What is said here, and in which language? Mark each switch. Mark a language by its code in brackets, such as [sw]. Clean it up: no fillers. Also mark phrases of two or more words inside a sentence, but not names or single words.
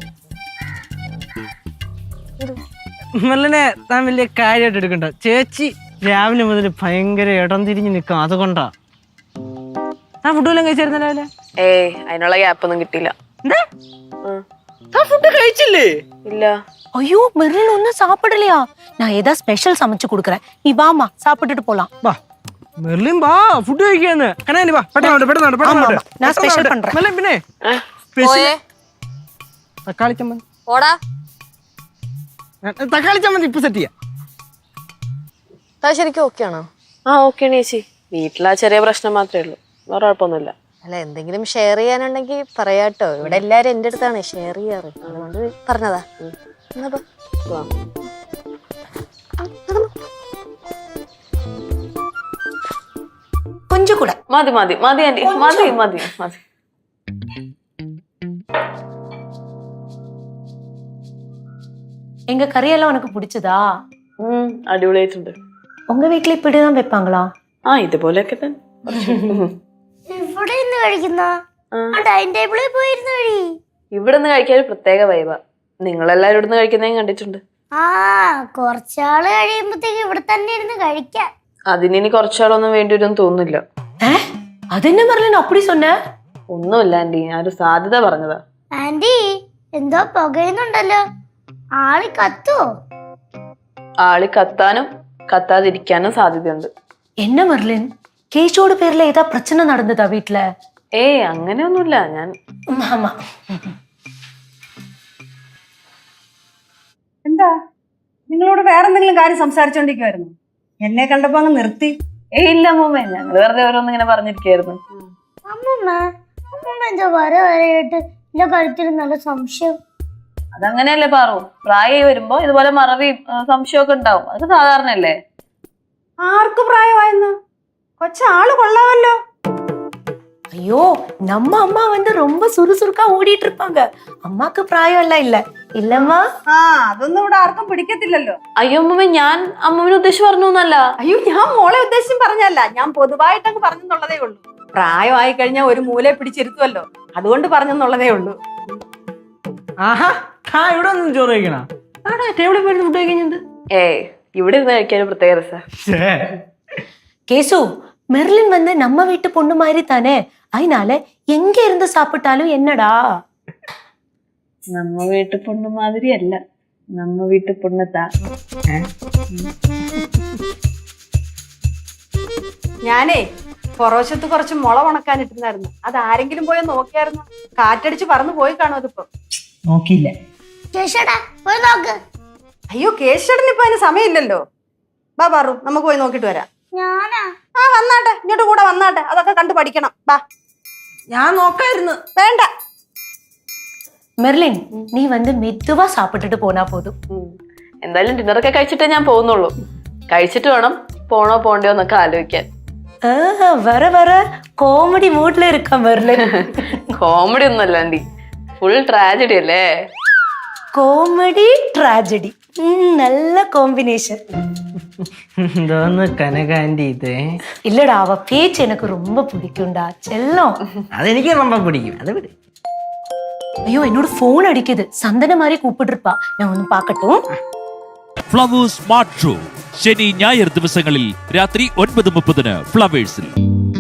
[ml] മെർലിനെ താൻ വലിയ കാര്യമായിട്ട് എടുക്കണ്ട. ചേച്ചി രാവിലെ മുതൽ ഭയങ്കര ഇടം തിരിഞ്ഞ് നിൽക്കും, അതുകൊണ്ടാ. താൻ ഫുഡ് വല്ലതും കഴിച്ചായിരുന്ന രാവിലെ? ഏയ് അതിനുള്ള ഗ്യാപ്പൊന്നും കിട്ടിയില്ല. ഫുഡ് കഴിച്ചില്ലേ? ഇല്ല. [ta] ஐயோ மெர்லின் ஒன்னும் சாப்பிடலையா? நான் ஏதாவது ஸ்பெஷல் சமைச்சு கொடுக்குறேன், நீ வாமா சாப்பிட்டுட்டு போலாம். [ml] വാ മെർലിൻ, വാ ഫുഡ് കഴിക്കാന്ന്. കനാനി വാ, പെട്ടെന്ന്. [ta] நான் ஸ்பெஷல் பண்றேன். [ml] മെർലിൻ പിന്നെ തക്കാളി ചമ്മന്തി. ഓടാ. തക്കാളി ചമ്മന്തി ഇപ്പൊ സെറ്റ് ചെയ്യാം. ശരിക്കും ഓക്കെ ആണോ? ആ ഓക്കെയാണ് ചേച്ചി. വീട്ടിലാ ചെറിയ പ്രശ്നം മാത്രമേ ഉള്ളൂ, വേറെ കുഴപ്പമൊന്നുമില്ല. അല്ല എന്തെങ്കിലും ഷെയർ ചെയ്യാനുണ്ടെങ്കിൽ പറയാട്ടോ. ഇവിടെ എല്ലാരും എന്റെ അടുത്താണ് ഷെയർ ചെയ്യാറ്, അതുകൊണ്ട് പറഞ്ഞതാ. [ta] கொஞ்சம் கூட [ml] മതി മതി മതി ആന്റി, മതി മതി മതി. [ta] எங்க கறியெல்லாம் உனக்கு பிடிச்சதா? [ml] അടിപൊളിയായിട്ടുണ്ട്. [ta] உங்க வீட்டுல இப்படிதான் வைப்பாங்களா? [ml] ആ ഇതുപോലെയൊക്കെ തന്നെ. ഇവിടെ നിന്ന് കഴിക്കുന്ന [en] dining table [ml] പോയിരുന്ന് കഴി. ഇവിടെ നിന്ന് കഴിക്കാൻ ഒരു പ്രത്യേക വൈബാ. നിങ്ങളെല്ലാരും ഇവിടുന്ന് കഴിക്കുന്നതും കണ്ടിട്ടുണ്ട്. ആ കുറച്ചാള് കഴിയുമ്പോഴത്തേക്ക് ഇവിടെ തന്നെ ഇരുന്ന് കഴിക്കാം. അതിനി കുറച്ചാളൊന്നും വേണ്ടി വരുമെന്ന് തോന്നുന്നില്ല. [ta] அது என்ன மெர்லின் அப்படி சொன்ன? [ml] ഒന്നുമില്ല ആന്റി, ഞാനൊരു സാധ്യത പറഞ്ഞതാ. ആന്റി എന്തോ പുകയുന്നുണ്ടല്ലോ, ആളി കത്തോ? ആളി കത്താനും കത്താതിരിക്കാനും സാധ്യതയുണ്ട്. [ta] என்ன மெர்லின், கேஷோட பேர்ல ஏதா பிரச்சனை நடந்ததா வீட்டுல? [ml] ഏയ് അങ്ങനെയൊന്നുമില്ല. ഞാൻ [ta] ஆமா. [ml] എന്താ നിങ്ങളോട് വേറെന്തെങ്കിലും കാര്യം സംസാരിച്ചോണ്ടിരിക്കുവായിരുന്നു? എന്നെ കണ്ടപ്പോ അങ്ങ് നിർത്തി. ഏയ് ഇല്ല അമ്മൂമ്മ, ഞങ്ങൾ വെറുതെ ഓരോന്ന് ഇങ്ങനെ പറഞ്ഞിരിക്കായിരുന്നു. അമ്മൂമ്മ എന്തോ വരയിട്ട് എന്റെ കഴുത്തിൽ നല്ല സംശയം. അതങ്ങനെയല്ലേ പാറു, പ്രായമായി വരുമ്പോ ഇതുപോലെ മറവിയും സംശയമൊക്കെ ഉണ്ടാവും. അതൊക്കെ സാധാരണയല്ലേ. ആർക്ക് പ്രായമായെന്ന്? കൊച്ചാള് കൊള്ളാമല്ലോ. [ta] ஐயோ நம்ம அம்மா வந்து ரொம்ப சுறுசுறுக்கா ஓடிட்டு இருப்பாங்க. அம்மாக்கு பிராயம் எல்லாம் இல்ல. [ml] ഇല്ലമ്മ. ആ അതൊന്നും ഇവിടെ ആർക്കും പിടിക്കത്തില്ലല്ലോ. അയ്യോ അമ്മമ്മ, ഞാൻ അമ്മമ്മനെ ഉദ്ദേശിച്ച് പറഞ്ഞു എന്നല്ല. അയ്യോ ഞാൻ മോളെ ഉദ്ദേശിച്ചും പറഞ്ഞല്ല, ഞാൻ പൊതുവായിട്ടങ്ങ് പറഞ്ഞെന്നുള്ളതേ ഉള്ളൂ. പ്രായമായി കഴിഞ്ഞാൽ ഒരു മൂലയെ പിടിച്ചിരുത്തുമല്ലോ, അതുകൊണ്ട് പറഞ്ഞെന്നുള്ളതേ ഉള്ളൂ. ആഹാ, ഇവിടെ ഒന്നും ചോറ് കഴിക്കണ? ആടാ ടേബിളിൽ പോയി ഫുഡ് കഴിക്കുന്നത്. ഏയ്, ഇവിടെ ഇരുന്ന് കഴിക്കാൻ പ്രത്യേക രസാ. [ta] கேசு, மெர்லின் வந்து நம்ம வீட்டு பொண்ணு மாதிரி தானே, அதனால எங்க இருந்து சாப்பிட்டாலும் என்னடா? நம்ம வீட்டு பொண்ணு மாதிரி [ml] അല്ല, [ta] நம்ம வீட்டு பொண்ணத்தா. [ml] ഞാനേ പുറവശത്ത് കുറച്ച് മുള ഉണക്കാനിട്ടിരുന്നായിരുന്നു, അത് ആരെങ്കിലും പോയി നോക്കിയായിരുന്നു? കാറ്റടിച്ച് പറന്നു പോയി കാണും അതിപ്പോ. നോക്കിയില്ല. ചേച്ചേട്ടാ പോയി നോക്ക്. അയ്യോ കേശടന് ഇപ്പൊ അതിന് സമയമില്ലല്ലോ. ബാ പാറു, നമുക്ക് പോയി നോക്കിട്ട് വരാം. ഞാനാ ആ വന്നാട്ടെ, ഇങ്ങോട്ട് കൂടെ വന്നാട്ടെ, അതൊക്കെ കണ്ടു പഠിക്കണം. ബാ. ഞാൻ നോക്കായിരുന്നു. വേണ്ട. [ta] மெர்லின், நீ வந்து மெதுவா சாப்பிட்டுட்டு போனா போதும். [ml] എന്തായാലും ഡിന്നറൊക്കെ കഴിച്ചിട്ടേ ഞാൻ പോകുന്നുള്ളൂ. കഴിച്ചിട്ട് വേണം പോണോ പോണ്ടയോ എന്നൊക്കെ ആലോചിക്കാൻ. [ta] வர வர காமெடி மூட்ல இருக்கா மெர்லின். [ml] കോമഡി ഒന്നും അല്ലാണ്ടി, [en] full tragedy [ml] അല്ലേ? [ta] காமெடி ട്രാജഡി, நல்ல காம்பினேஷன். [ml] എന്തോന്ന് കനകാന്റി ഇത്? [ta] இல்லடா, அவ பேச்சு எனக்கு ரொம்ப பிடிக்கும்டா செல்லம். [ml] അതെനിക്ക് ரொம்ப പിടിക്കും. അത് വിട്. [ta] ஐயோ, என்னோட போன் அடிக்குது. சந்தன மாதிரி கூப்பிட்டு இருப்பா, நான் ஒன்னு பாக்கட்டும். [ml] ഫ്ലവേഴ്സ് സ്മാർട്ട് ഷോ ശനി ഞായർ ദിവസങ്ങളിൽ രാത്രി 9:30 ഫ്ലവേഴ്സിൽ.